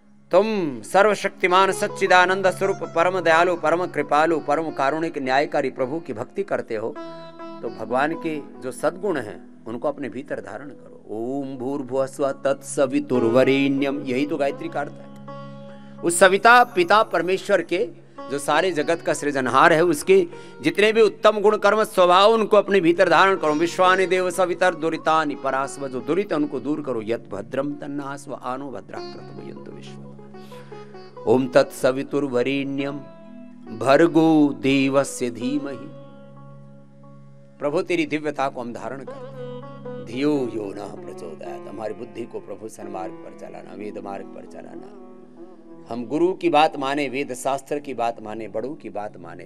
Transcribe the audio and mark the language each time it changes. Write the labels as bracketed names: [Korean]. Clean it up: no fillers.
[Hindi] तुम सर्वशक्तिमान सच्चिदानंद स्वरूप, परम दयालु, परम कृपालु, परम कारुणिक, न्यायकारी प्रभु की भक्ति करते हो, तो भगवान के जो सद्गुण हैं उनको अपने भीतर धारण करो। [Sanskrit] ओम भूर्भुवः स्वः तत्सवितुर्वरेण्यम, [Hindi] यही तो गायत्री का अर्थ है। उस सविता पिता परमेश्वर के, जो सारे जगत का सृजनहार है, उसके जितने भी उत्तम गुण कर्म स्वभाव, उनको अपने भीतर धारण करो। [Sanskrit] विश्वानि देव सवितर दुरितानि परास्व, [Hindi] जो दुरित उनको दूर करो। [Sanskrit] यत् भद्रम तन्नास्व आनो भद्रः क्रतुर्वयन्तु विश्वम्। ओम तत्सवितुर्वरेण्यम भर्गो देवस्य धीमहि। [Hindi] प्रभु तेरी दिव्यता को हम धारण करते हैं, [Sanskrit] धियो यो न प्रचोदयात्, [Hindi] हमारी बुद्धि को प्रभु सन्मार्ग पर चलाना, वेद मार्ग पर चलाना। हम गुरु की बात माने, वेद शास्त्र की बात माने, बड़ों की बात माने।